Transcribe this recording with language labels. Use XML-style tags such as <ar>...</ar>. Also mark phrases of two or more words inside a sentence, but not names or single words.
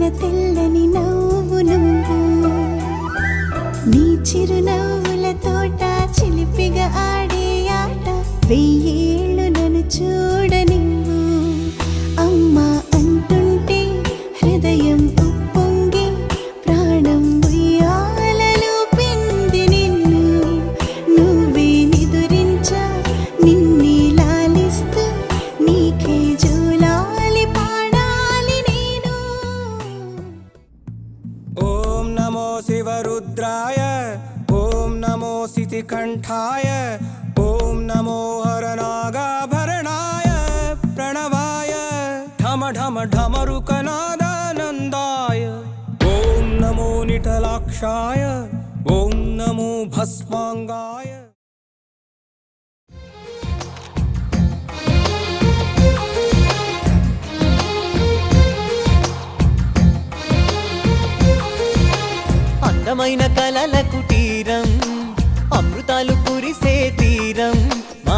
<te>తెల్లని నవ్వు నువ్వు నీ చిరునవ్వుల తోట చిలిపిగా ఆడే ఆట వెయ్యేళ్ళు నన్ను చూడనివ్వు అమ్మా అంటుంటే హృదయం ఉప్పొంగి ప్రాణం ఉయ్యాలలో పిండి నిన్ను నువ్వే నిదురించా నిన్నే</te> <sa>शिवरुद्राय ओम नमो सितिकंठाय ओम नमो हरनागाभरणाय प्रणवाय ढम ढम ढमरुकनादानन्दाय ओम नमो निटलाक्षाय ओम नमो भस्मांगाय</sa> <te>అందమైన కలల కుటీరం అమృతాలు కురిసే తీరం మా</te>